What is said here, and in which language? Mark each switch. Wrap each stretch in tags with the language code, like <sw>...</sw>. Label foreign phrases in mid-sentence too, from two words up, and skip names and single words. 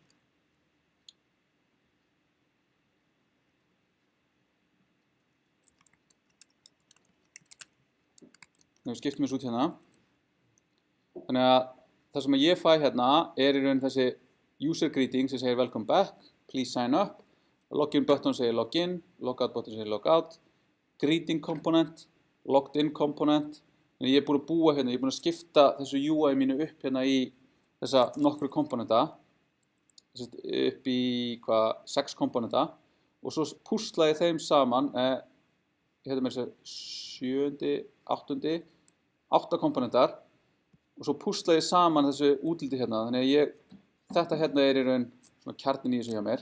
<is>Við skiptum þessu út hérna. Þannig að það sem ég fæ hérna er í raun þessi</is> <en>user greeting</en> <is>sem segir</is> <en>welcome back, please sign up, login button</en> <is>segir</is> <en>login, logout button</en> <is>segir</is> <en>logout, greeting component, logged in component.</en> <is>Þannig ég er búin að búa hérna, ég er búin að skipta þessu UI mínu upp hérna í þessa nokkru komponenta, upp í 6 komponenta og svo púsla ég þeim saman, hérna með þess 7., 8 komponentar og svo púsla ég saman þessu útliti hérna, þannig að þetta hérna er í raun svona kjarnin í þessu hjá mér.</is>